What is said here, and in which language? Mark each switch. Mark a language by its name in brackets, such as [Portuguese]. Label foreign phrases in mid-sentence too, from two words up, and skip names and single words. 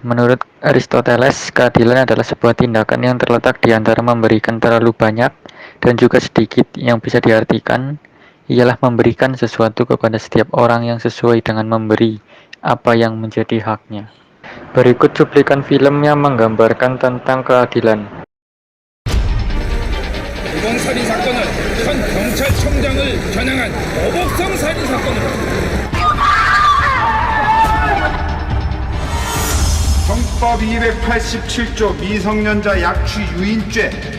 [Indonesian] Menurut Aristoteles, keadilan adalah sebuah tindakan yang terletak di antara memberikan terlalu banyak dan juga sedikit. Yang bisa diartikan ialah memberikan sesuatu kepada setiap orang yang sesuai dengan memberi apa yang menjadi haknya. Berikut cuplikan film yang menggambarkan tentang keadilan. [Korean] 살인 사건은 현 경찰청장을 겨냥한 어복성 살인 사건으로 형법 287조 미성년자 약취 유인죄.